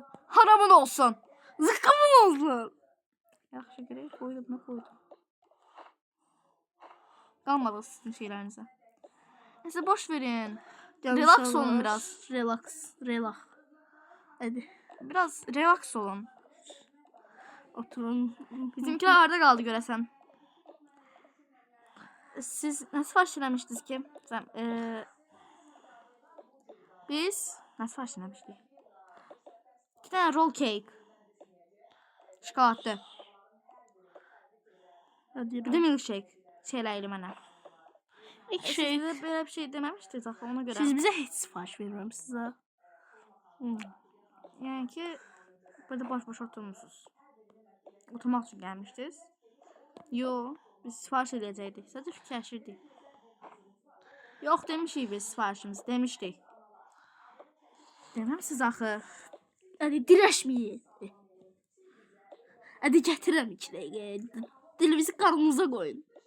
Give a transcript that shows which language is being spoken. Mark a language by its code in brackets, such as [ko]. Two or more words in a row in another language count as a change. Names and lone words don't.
[tr] haramın olsun. Zıkkımın olsun. [az] Yaxşı görək, koydum, nə koydum. Qalmadı sizin şeylərinizə. [tr] Neyse boş verin. Relax olun biraz. Relax. Hadi. Biraz relax olun. Oturun. [az] Bizimkiler harda qaldı görəsən? Siz nə sifariş eləmişdiniz ki? Biz nə sifariş eləmişdik? 2 dənə roll cake. Şokoladlı. [tr] Hadi [az] Bir də milkshake. Şeyləyili mənə. İlk Şey, şey. siz belə bir şey deməmişdiniz axı ona görə. [tr] Siz bize hiç sipariş vermem size. [az] Yəni ki, burada boş-boş oturmuşsunuz. Oturmaq üçün gəlmişdiniz. Yo, biz sifariş edəcəkdik. Sadəcə fikirləşirdik. Yox demişik biz sifarişimizi, demişdik. Deməmisiz axı. [tr] Hadi direşmeyin. Hadi getirin 2 dakika. Dilimizi karnınıza koyun.